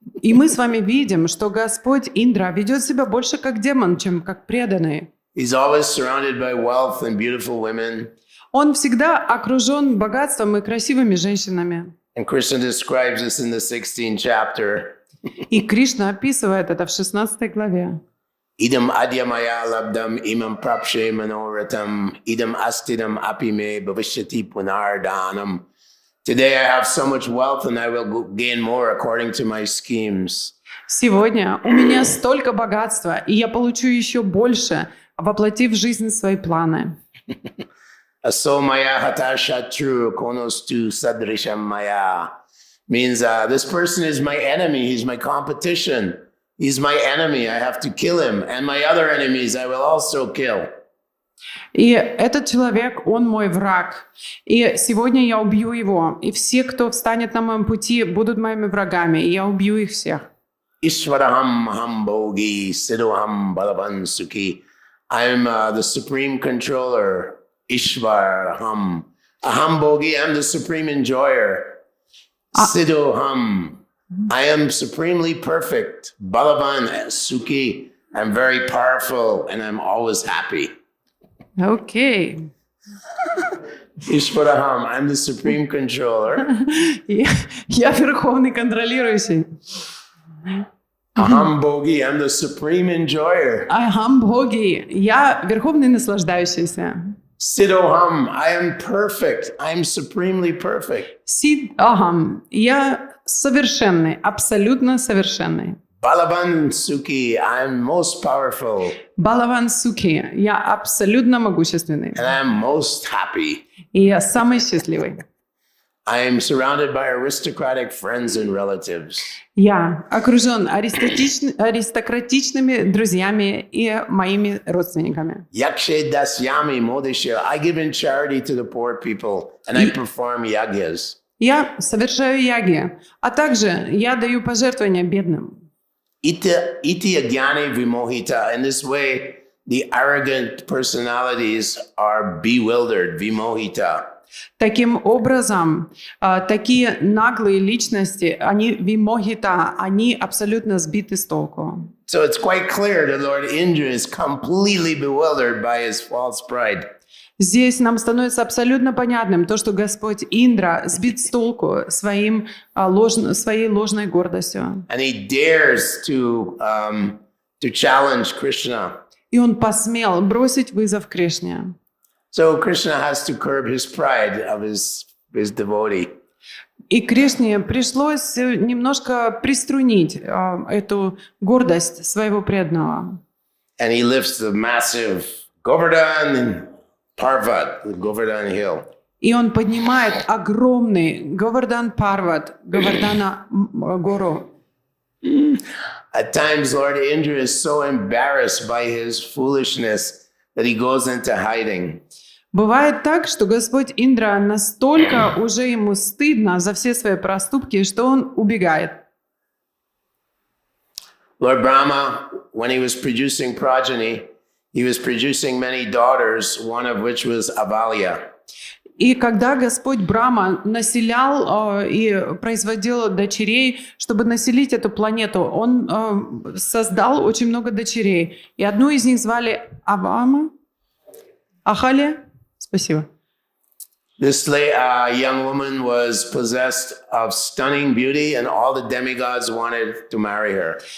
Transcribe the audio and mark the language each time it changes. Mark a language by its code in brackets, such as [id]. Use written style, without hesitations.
[ru] И мы с вами видим, что Господь Индра ведет себя больше как демон, чем как преданный. [en] He's always surrounded by wealth and beautiful women. [ru] Он всегда окружен богатством и красивыми женщинами. [en] And Krishna describes this in the 16th chapter. [ru] И Кришна описывает это в 16 главе. [sa] Idam adyamaya labdam imam prapshe manoratam idam astidam apime bhavishyati punardanam. [en] Today I have so much wealth and I will gain more according to my schemes. [ru] Сегодня у меня столько богатства, и я получу еще больше, воплотив в жизнь свои планы. [sa] Aso maya hata shatru konostu sadrisham maya. [en] Means this person is my enemy, he's my competition. He's my enemy, I have to kill him. And my other enemies I will also kill. [ru] И этот человек, он мой враг. И сегодня я убью его. И все, кто встанет на моем пути, будут моими врагами. И я убью их всех. [sa] Ishvaraham Maham Bhogi Siddhoham Balavan Sukhi. [en] I'm the supreme controller. Ishvaraham. [sa] Aham Bhogi, [en] I'm the supreme enjoyer. Siddhoham. I am supremely perfect. [sa] Balavan Sukhi. [en] I'm very powerful and I'm always happy. [ru] Окей. [en] Ishvaraham, I'm the supreme controller. [ru] Я верховный контролирующий. [sa] Aham Bhogi, [en] I'm the supreme enjoyer. [sa] Ахам Бхоги. [ru] Я верховный наслаждающийся. [en] Siddhoham, I am perfect. I'm supremely perfect. [sa] Сид Ахам. [ru] Я совершенный, абсолютно совершенный. [sa] Balavan Sukhi, [en] I'm most powerful [sa] Балаван Суки. [ru] Я абсолютно могущественный. [en] and I'm most happy. [ru] И я самый счастливый. [en] I am surrounded by aristocratic friends and relatives. [ru] Я окружен аристократичными друзьями и моими родственниками. [sa] Yakshe dasyami modisha, [en] I give in charity to the poor people and I perform yagyas. [ru] Я совершаю яги, а также я даю пожертвования бедным. [sa] Iti agyani vimohita. [en] In this way, the arrogant personalities are bewildered, vimohita. [ru] Таким образом, такие наглые личности, они вимохита, они абсолютно сбиты с толку. [en] So it's quite clear that Lord Indra is completely bewildered by his false pride. [ru] Здесь нам становится абсолютно понятным то, что Господь Индра сбит с толку своей ложной гордостью. [en] And he dares to challenge Krishna. [ru] И он посмел бросить вызов Кришне. [en] So Krishna has to curb his pride of his devotee. [ru] И Кришне пришлось немножко приструнить эту гордость своего преданного. [en] And he lifts the massive Govardhan Parvat, the Govardhan hill. [ru] И он поднимает огромный Говардан Парват, Говардана гору. [en] At times, Lord Indra is so embarrassed by his foolishness that he goes into hiding. [ru] Бывает так, что Господь Индра настолько уже ему стыдно за все свои проступки, что он убегает. [en] Lord Brahma, when he was producing progeny, he was producing many daughters, one of which was Avalya. [ru] И когда Господь Брахма населял и производил дочерей, чтобы населить эту планету, он создал очень много дочерей. И одну из них звали Ахалия. Спасибо. [en] This young woman was possessed of stunning beauty, and all the demigods wanted to marry her.